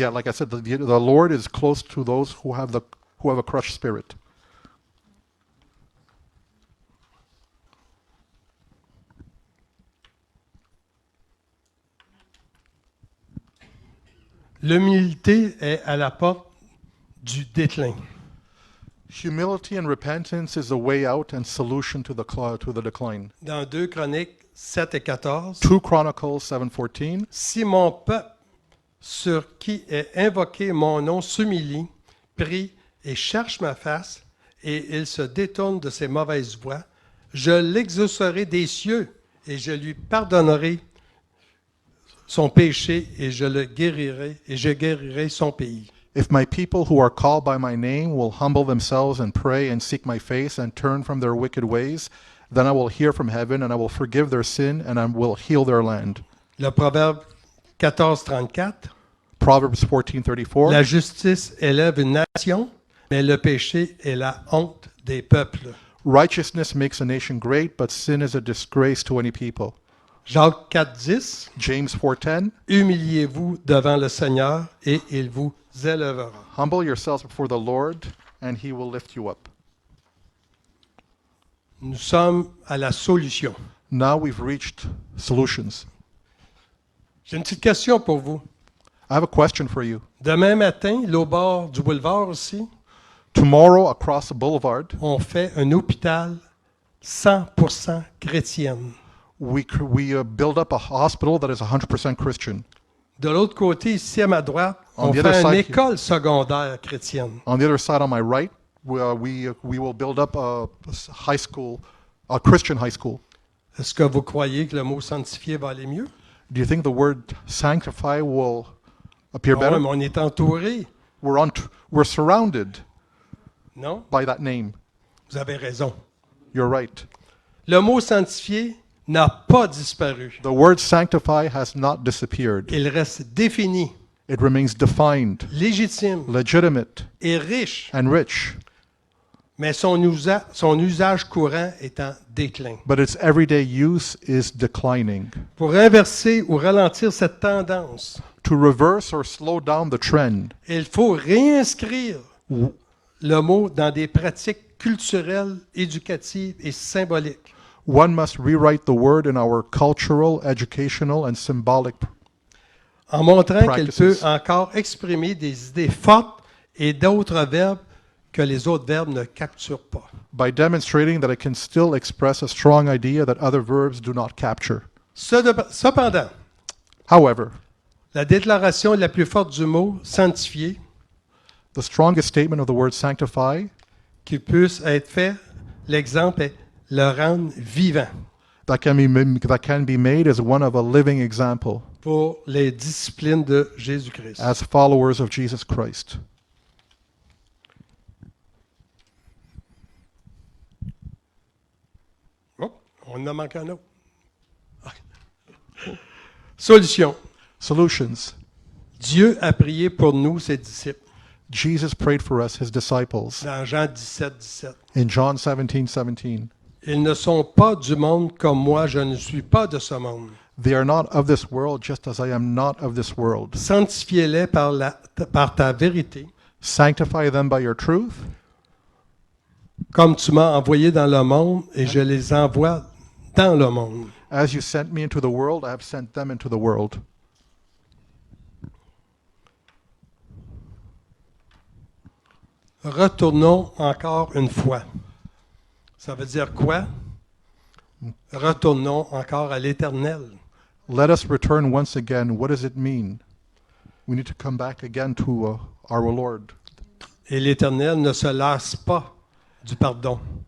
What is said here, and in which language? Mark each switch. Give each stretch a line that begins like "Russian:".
English: yeah, like I said, the Lord is close to those who have a crushed spirit.
French: L'humilité est à la porte du déclin.
English: Humility and repentance is the way out and solution to the decline.
French: Dans 2 Chroniques 7 et 14,
English: 2 Chronicles 7:14.
French: si mon peuple sur qui est invoqué mon nom s'humilie, prie et cherche ma face, et il se détourne de ses mauvaises voies, je l'exaucerai des cieux et je lui pardonnerai son péché et je le guérirai et je guérirai son pays.
English: If my people who are called by my name will humble themselves and pray and seek my face and turn from their wicked ways, then I will hear from heaven and I will forgive their sin and I will heal their land.
French: Le Proverbe 14:34,
English: Proverbs 14:34.
French: la justice élève une nation, mais le péché est la honte des peuples.
English: Righteousness makes a nation great, but sin is a disgrace to any people.
French: Jacques 4:10,
English: James 4:10.
French: humiliez-vous devant le Seigneur et il vous élèvera.
English: Humble yourselves before the Lord and he will lift you up.
French: Nous sommes à la solution.
English: Now we've reached solutions.
French: J'ai une petite question pour vous.
English: I have a question for you.
French: Demain matin, au bord du boulevard aussi,
English: Tomorrow across the boulevard,
French: on fait un hôpital 100% chrétienne.
English: we build up a hospital that is 100% Christian.
French: De l'autre côté, ici à ma droite, On on
English: the
French: fait
English: other
French: une
English: side
French: école secondaire chrétienne.
English: On the other side, on my right, we will build up a high school, a Christian high school.
French: Est-ce que vous croyez que le mot sanctifié va aller mieux?
English: Do you think the word sanctify will appear Ah better?
French: ouais, mais on est entouré.
English: We're surrounded
French: Non?
English: by that name.
French: Vous avez raison.
English: You're right.
French: Le mot sanctifié n'a pas disparu.
English: The word sanctify has not disappeared.
French: Il reste défini,
English: It remains defined,
French: légitime
English: legitimate,
French: et riche,
English: and rich,
French: mais son usage courant est en déclin.
English: but its everyday use is declining.
French: Pour inverser ou ralentir cette tendance,
English: To reverse or slow down the trend,
French: il faut réinscrire le mot dans des pratiques culturelles, éducatives et symboliques.
English: one must rewrite the word in our cultural, educational, and symbolic
French: En montrant qu'elle peut
English: practices.
French: encore exprimer des idées fortes et d'autres verbes que les autres verbes ne capturent pas.
English: by demonstrating that it can still express a strong idea that other verbs do not capture.
French: Cependant,
English: However,
French: la déclaration la plus forte du mot sanctifié
English: the strongest statement of the word sanctify
French: qui puisse être fait, l'exemple est le rendre vivant
English: that can be made is one of a living example
French: pour les disciplines de Jésus-Christ.
English: as followers of Jesus Christ.
French: Oh, on en a manqué un autre.
English: Solution. Solutions.
French: Dieu a prié pour nous, ses disciples,
English: Jesus prayed for us, his disciples,
French: dans Jean 17, 17.
English: in John 17:17.
French: Ils ne sont pas du monde comme moi, je ne suis pas de ce monde.
English: They are not of this world, just as I am not of this world.
French: Sanctifiez-les par ta vérité,
English: Sanctify them by your truth,
French: comme tu m'as envoyé dans le monde et je les envoie dans le monde.
English: as you sent me into the world, I have sent them into the world.
French: Retournons encore une fois. Ça veut dire quoi? Retournons encore à l'Éternel.
English: Let us return once again. What does it mean? We need to come back again to our Lord.
French: Et l'Éternel ne se lasse pas du pardon.